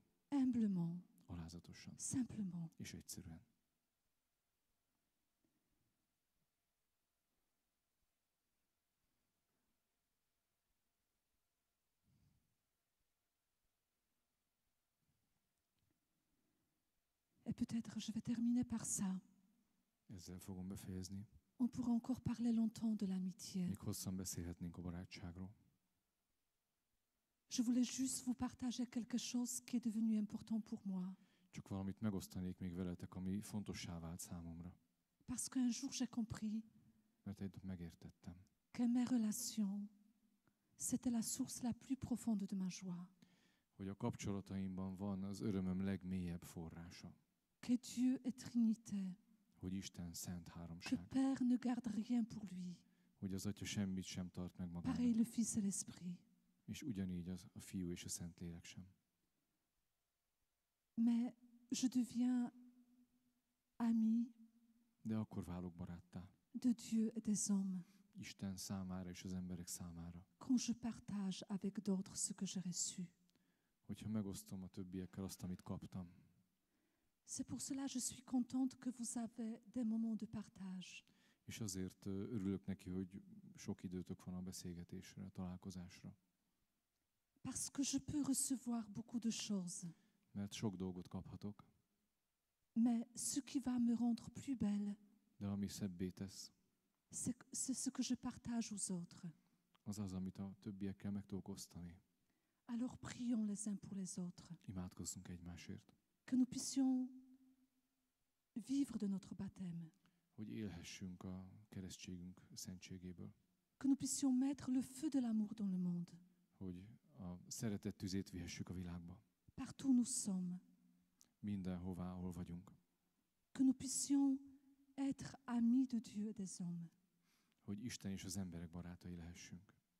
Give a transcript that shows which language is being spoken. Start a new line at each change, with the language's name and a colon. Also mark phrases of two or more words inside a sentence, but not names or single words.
French: Humblement,
Hungarian: alázatosan
French: simplement.
Hungarian: és egyszerűen.
French: Et peut-être je vais terminer par ça.
Hungarian: Ezzel fogom befejezni.
French: On pourrait encore parler longtemps de l'amitié.
Hungarian: Még hosszan beszélhetnénk a barátságról.
French: Je voulais juste vous partager quelque chose qui est devenu important pour moi.
Hungarian: Csak valamit megosztanék még veletek, ami fontossá vált számomra.
French: Parce qu'un jour j'ai compris
Hungarian: Mert egy nap megértettem,
French: que mes relations, c'était la source la plus profonde de ma joie.
Hungarian: hogy a kapcsolataimban van az örömöm legmélyebb forrása.
French: Que Dieu est Trinité.
Hungarian: Hogy Isten szent
French: Que
Hungarian: háromság.
French: Père ne garde rien pour lui.
Hungarian: Hogy az Atya semmit sem tart meg
French: Pareil
Hungarian: magának.
French: le Fils et l'Esprit.
Hungarian: És ugyanígy a Fiú és a Szentlélek sem.
French: Mais je deviens ami
Hungarian: de akkor válok baráttá
French: de Dieu et des hommes
Hungarian: Isten számára és az emberek számára.
French: quand je partage avec d'autres ce que j'ai reçu.
Hungarian: Hogyha megosztom a többiekkel azt, amit kaptam.
French: C'est pour cela que je suis contente que vous avez des moments de partage.
Hungarian: És azért örülök neki, hogy sok időtök van a beszélgetésre, a találkozásra.
French: Parce que je peux recevoir beaucoup de choses.
Hungarian: Mert sok dolgot kaphatok,
French: Mais ce qui va me rendre plus belle,
Hungarian: de ami szebbé tesz,
French: c'est ce que je partage aux autres.
Hungarian: az az, amit a többiekkel meg tudok osztani.
French: Alors prions les uns pour les autres.
Hungarian: Imádkozzunk egymásért.
French: Que nous puissions vivre de notre baptême.
Hungarian: Hogy élhessünk a keresztségünk szentségéből.
French: Que nous puissions mettre le feu de l'amour dans le monde.
Hungarian: Hogy a szeretet tüzét vihessük a világba.
French: Partout où nous sommes.
Hungarian: Mindenhová, ahol vagyunk.
French: Que nous puissions être amis de Dieu et des hommes.
Hungarian: Hogy Isten és az emberek barátai lehessünk.